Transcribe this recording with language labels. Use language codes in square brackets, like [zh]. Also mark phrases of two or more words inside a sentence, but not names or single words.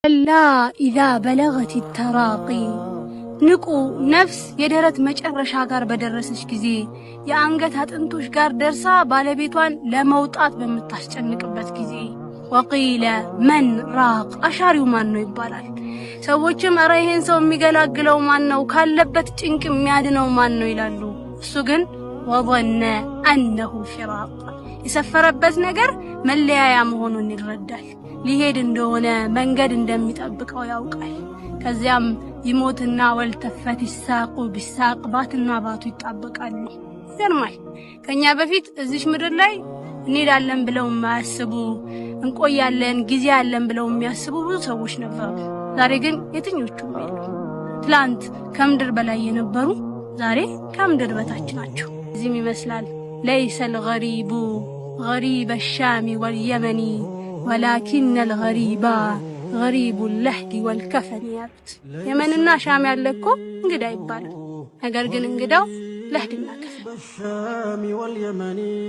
[ar] لا إذا بلغت التراقي [am] ንቁ ነፍስ የደረት መጨረሻ ጋር በደረሰች ጊዜ የአንገት አጥንቶች ጋር ደርሳ ባለቤቷን ለመውጣት በመታስጨንቅበት ጊዜ [ar] وقيل من راق [am] አሻሪው ማን ነው ይባላል። ሰዎችም ኧረ ይሄን ሰው የሚገላግለው ማን ነው ካለበት ጭንቅ የሚያድነው ማን ነው ይላሉ። እሱ ግን [ar] وظن أنه فراق [am] የሰፈረበት ነገር መለያያ መሆኑን ይረዳል። ሊሄድ እንደሆነ መንገድ እንደሚጠብቀው ያውቃል። ከዚያም ይሞትና [ar] والتفت الساق بالساق [am] ባትና ባቱ ይጣበቃሉ። ይገርማል። ከኛ በፊት እዚህ ምድር ላይ እንሄዳለን ብለው ማያስቡ እንቆያለን ጊዜ ያለን ብለው የሚያስቡ ብዙ ሰዎች ነበሩ። ዛሬ ግን የትኞቹም የሉ። ትላንት ከምድር በላይ የነበሩ ዛሬ ከምድር በታች ናቸው። እዚህም ይመስላል [ar] ليس الغريب غريب الشام واليمن ولكن الغريب غريب اللحد والكفن [am] ያሉት የመንና ሻም ያለኮ እንግዳ ይባላል። ነገር ግን እንግዳው ለህድና ከፈን